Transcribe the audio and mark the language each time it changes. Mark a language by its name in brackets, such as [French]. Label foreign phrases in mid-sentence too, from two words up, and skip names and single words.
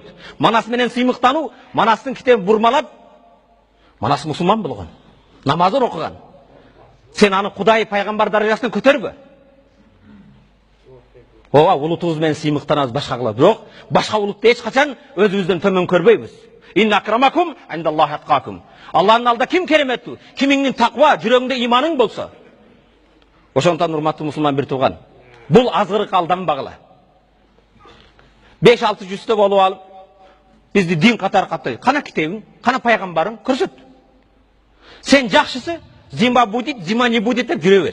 [Kyrgyz] Манас менен сыймыктануу, Манастын китебин бурмалап, Манас мусулман болгон. Намазын окуган. Сен аны Кудай пайгамбар даражасына көтөрбө. Ооба, улутубуз менен сыймыктанабыз, башка кылабыз. Бирок башка улутты эч качан өзүбүздөн төмөн көрбөйбүз. [Arabic] إن أكرمكم عند الله أتقاكم. [Kyrgyz] Алланын алдында ким кереметтүү? Кимиңдин таква, жүрөгүңдө иманың болсо. Ошондуктан урматтуу мусулман бир тууган, бул азгырык алданбагыла. 5-6 жүздө болуп алып, бизди дин катары каттайт. Кана китебиң, кана пайгамбарың, көрсөт. Сен жакшысы [Russian] зима будет, зима не будет [Kyrgyz] деп жүрө бер.